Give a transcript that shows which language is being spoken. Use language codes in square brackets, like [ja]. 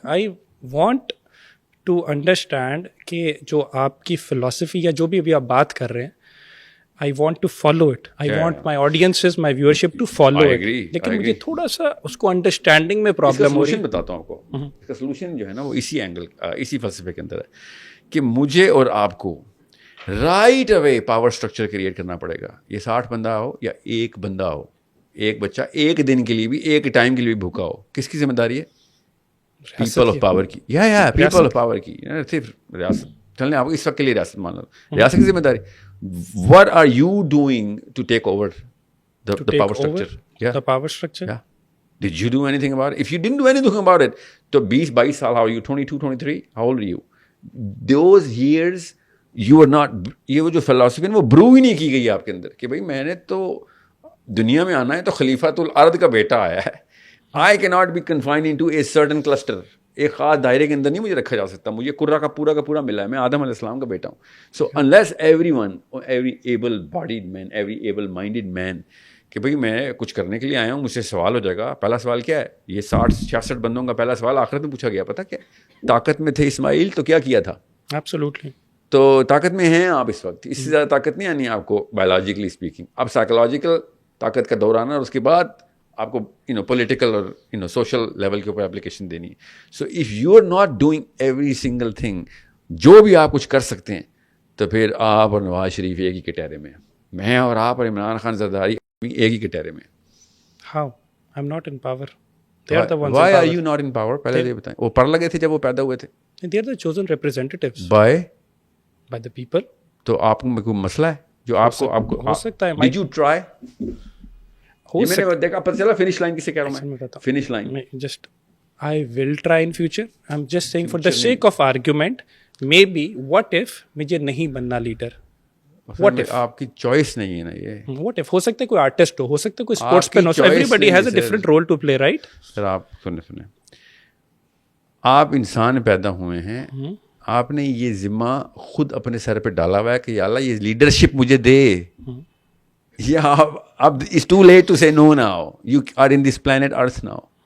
[en] I want to understand [ur] کہ جو آپ کی فلسفی یا جو بھی ابھی آپ بات کر رہے ہیں, [en] I want to follow it. I want my audiences, my viewership to follow it. [ur] لیکن مجھے تھوڑا سا اس کو انڈرسٹینڈنگ میں پرابلم ہو رہی ہے. سولوشن بتاتا ہوں آپ کو. اس کا سولوشن جو ہے نا وہ اسی اینگل, اسی فلسفے کے اندر ہے کہ مجھے اور آپ کو right away power structure create کرنا پڑے گا. یہ 60 بندہ ہو یا ایک بندہ ہو, ایک بچہ ایک دن کے لیے بھی, ایک ٹائم کے لیے بھی بھوکا ہو, کس کی ذمہ داری ہے؟ پیپل آف پاور کی. یا پیپل آف پاور کی. صرف ریاست چلنے آپ اس وقت کے لیے ریاست مان لو, ریاست کی ذمہ داری. [en] What are you doing to take over the power structure? Yeah. The power structure? Yeah. Did you do anything about it? If you didn't do anything about it, [ur] تو 20-22 سال, [en] how are you? 22, 23? How old are you? Those years you were not, [ur] یہ وہ جو فلسفی ہے وہ برو ہی نہیں کی گئی آپ کے اندر کہ بھائی میں نے تو دنیا میں آنا ہے تو خلیفۃ الارض کا بیٹا آیا ہے. [en] I cannot be confined into a certain cluster. [ur] ایک خاص دائرے کے اندر نہیں مجھے رکھا جا سکتا. مجھے کرہ کا پورا ملا ہے, میں آدم علیہ السلام کا بیٹا ہوں. سو [en] unless everyone, every able bodied man, every able minded man [ur] کہ بھئی میں کچھ کرنے کے لیے آیا ہوں, مجھ سے سوال ہو جائے گا. پہلا سوال کیا ہے؟ یہ 60-66 بندوں کا پہلا سوال آخرت میں پوچھا گیا. پتہ کیا طاقت میں تھے اسماعیل تو کیا کیا تھا؟ [en] Absolutely. [ur] تو طاقت میں ہیں آپ اس وقت, اس سے زیادہ طاقت نہیں آنی آپ کو بایولوجیکلی اسپیکنگ. اب سائیکولوجیکل طاقت کا دور آنا, اور اس کے بعد آپ کو پولیٹیکل اور سوشل لیول کے اوپر اپلیکیشن دینی ہے. [en] so if you are not doing every single thing, [ur] جو بھی آپ کچھ کر سکتے ہیں, تو پھر آپ اور نواز شریف ایک ہی کٹہرے میں, میں اور آپ اور عمران خان زرداری ایک ہی کٹہرے میں. [en] How? I'm not in power. They are the ones. Why are you not in power? [ur] پہلے یہ بتائیں. وہ پڑھ لگے تھے جب وہ پیدا ہوئے تھے. [en] They are the chosen representatives. By the people. [ur] تو آپ کو کوئی مسئلہ ہے جو آپ کو ہو سکتا ہے. [en] Did you try? [ur] میں نے دیکھا پتہ چلا فنش لائن کسے کہہ رہا ہوں میں, finish line. [en] Just I will try in future. I'm just saying for the sake of argument, maybe what if [ur] مجھے نہیں بننا لیڈر. [en] What if [ur] آپ کی چوائس نہیں ہے نا یہ. [en] What if [ur] ہو سکتا ہے کوئی آرٹسٹ ہو سکتا ہے کوئی sports main ہو. [en] Everybody has a different role to play, right? [ur] سر آپ سنیں, آپ انسان پیدا ہوئے ہیں آپ نے یہ ذمہ خود اپنے سر پہ ڈالا ہوا ہے کہ یا اللہ یہ لیڈرشپ مجھے دے, یا اب [en] It's too late to say no now, you are in this planet earth now.